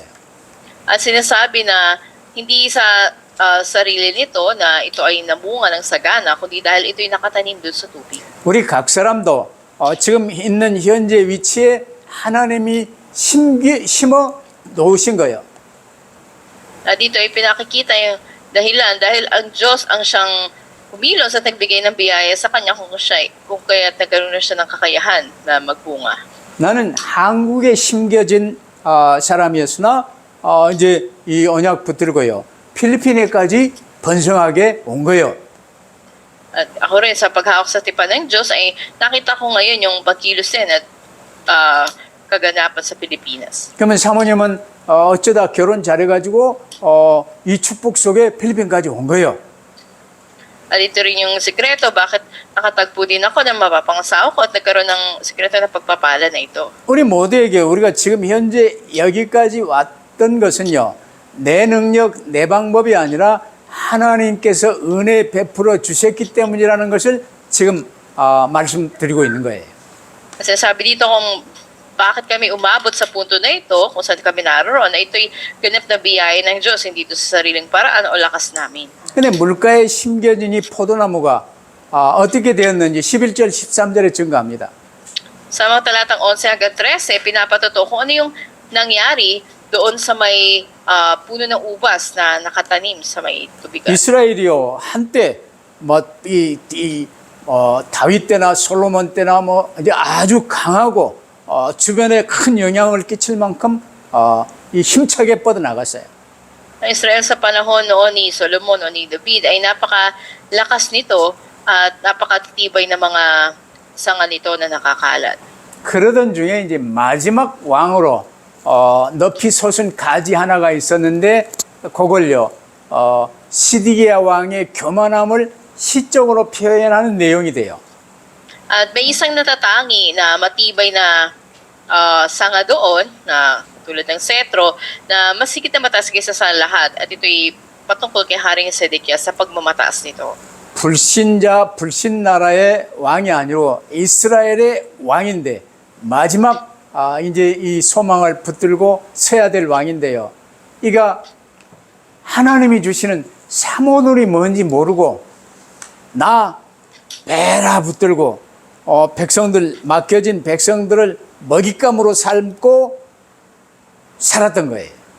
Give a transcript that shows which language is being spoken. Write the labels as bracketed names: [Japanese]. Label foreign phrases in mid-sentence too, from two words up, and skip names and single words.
[Filipino] At sinasabi na hindi sa sarili nito na ito ay namunga ng sagana, kundi dahil ito'y nakatanim doon sa tubig. [Korean] 우리 각 사람도 지금 있는 현재 위치에 하나님이 심어 놓으신 거예요. [Filipino] At dito ay pinakikita yung dahilan dahil ang Diyos ang siyang humilos at nagbigay ng biyaya sa kanya kung kaya nagkaroon na siya ng kakayahan na magbunga. [Korean] 나는 한국에 심겨진 사람이었으나 이제 이 언약 붙들고요. 필리핀에까지 번성하게 온 거예요. [Filipino] At ako rin sa paghawak sa tipan ng Diyos ay nakita ko ngayon yung pagkilos din at kaganapan sa Pilipinas. [Korean] 그러면 사모님은 어쩌다 결혼 잘해가지고 이 축복 속에 필리핀까지 온 거예요. [Filipino] At ito rin yung sikreto bakit nakatagpo din ako ng mapapangasawa ko at nagkaroon ng sikreto na pagpapala na ito. [Korean] 우리 모두에게 우리가 지금 현재 여기까지 왔던 것은요. 내 능력, 내 방법이 아니라 하나님께서 은혜 베풀어 주셨기 때문이라는 것을 지금 말씀드리고 있는 거예요. [Filipino] Kasi sabi dito kung bakit kami umabot sa punto na ito, kung saan kami naroon, na ito'y ganap na biyaya ng Diyos, hindi ito sa sariling paraan o lakas namin. [Korean] 근데 물가에 심겨진 이 포도나무가 어떻게 되었는지 11절, 13절에 증거합니다. [Filipino] Sa mga talatang 11 hanggang 13, pinapatuto kung ano yung nangyari doon sa may puno ng ubas na nakatanim sa may tubigan. [Korean] 이스라엘이요 한때 다윗 때나 솔로몬 때나 이제 아주 강하고 주변에 큰 영향을 끼칠 만큼 이 힘차게 뻗어 나갔어요. [Filipino] Ang Israel sa panahon noon ni Solomon o ni David ay napakalakas nito at napakatibay na mga sanga nito na nakakalat. [Korean] 그러던 중에 이제 마지막 왕으로 높이 솟은 가지 하나가 있었는데 그걸요 시드기야 왕의 교만함을 시적으로 표현하는 내용이 돼요. [Filipino] At may isang natatangi na matibay na sanga doon na tulad ng setro na mas higit na mataas kaysa sa lahat at ito'y patungkol kay Haring Sedekias sa pagmamataas nito. [Korean] 불신자 불신나라의 왕이 아니고 이스라엘의 왕인데 마지막 이제 이 소망을 붙들고 서야 될 왕인데요. 이가 하나님이 주시는 사모놀이 뭔지 모르고 나 베라 붙들고 백성들 맡겨진 백성들을 먹잇감으로 삶고 살았던 거예요.